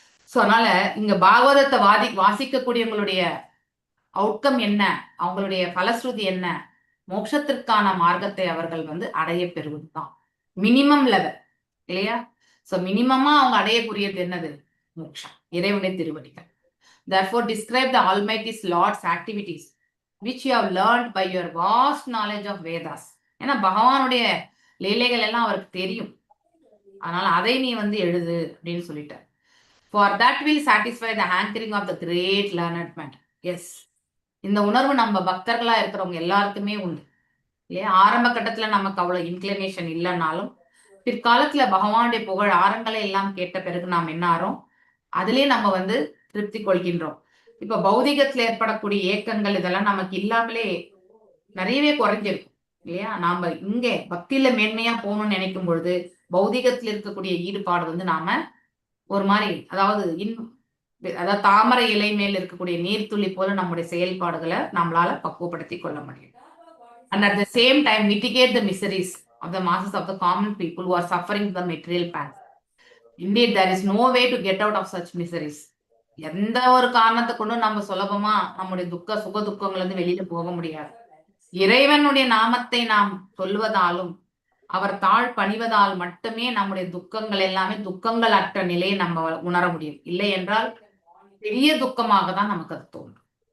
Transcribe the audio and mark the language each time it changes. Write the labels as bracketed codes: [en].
[ta] So அதனால இங்க பாகவதத்தை வாசிக்கக்கூடியவங்களுடைய அவுட்கம் என்ன, அவங்களுடைய பலஸ்ருதி என்ன, மோட்சத்திற்கான மார்க்கத்தை அவர்கள் வந்து அடைய பெறுவதுதான் மினிமம் லெவல் இல்லையா? சோ மினிமமா அவங்க அடையக்கூடியது என்னது? மோட்சம், இறைவனுடைய திருவடிகள். [en] Therefore describe the Almighty's Lord's activities which you have learned by your vast knowledge of Vedas. [ta] ஏன்னா பகவானுடைய லீலைகள் எல்லாம் அவருக்கு தெரியும், அதனால அதை நீ வந்து எழுது அப்படின்னு சொல்லிட்டார். [en] For that will satisfy the hankering of the great learned man. [ta] Yes, இந்த உணர்வு நம்ம பக்தர்களா இருக்கிறவங்க எல்லாருக்குமே உண்டு இல்லையா? ஆரம்ப கட்டத்துல நமக்கு அவ்வளவு இன்க்ளினேஷன் இல்லைன்னாலும் பிற்காலத்துல பகவானுடைய புகழ் ஆரங்களை எல்லாம் கேட்ட பிறகு நாம் என்ன ஆறோம், அதுலயே நம்ம வந்து திருப்தி கொள்கின்றோம். இப்ப பௌதிகத்துல ஏற்படக்கூடிய ஏக்கங்கள் இதெல்லாம் நமக்கு இல்லாமலே நிறையவே குறைஞ்சிருக்கும் இல்லையா? நாம இங்க பக்தியில மேன்மையா போகணும்னு நினைக்கும் பொழுது பௌதிகத்துல இருக்கக்கூடிய ஈடுபாடு வந்து நாம ஒரு மாதிரி, அதாவது தாமரை இலை மேல் இருக்கக்கூடிய நீர்த்துளி போல நம்முடைய செயல்பாடுகளை நம்மளால பக்குவப்படுத்தி கொள்ள முடியும். [en] And at the same time mitigate the miseries of the masses of the common people who are suffering the material path. Indeed, there is no way to get out of such miseries. [ta] எந்த ஒரு காரணத்தை கொண்டும் நம்ம சுலபமா நம்முடைய சுக துக்கங்கள் வந்து வெளியில போக முடியாது. இறைவனுடைய நாமத்தை நாம் சொல்வதாலும் அவர் தாழ் பணிவதால் மட்டுமே நம்முடைய துக்கங்கள் எல்லாமே துக்கங்கள் அற்ற நிலையை நம்ம உணர முடியும். இல்லை என்றால் பெரிய துக்கமாக தான் நமக்கு அது தோன்றும்.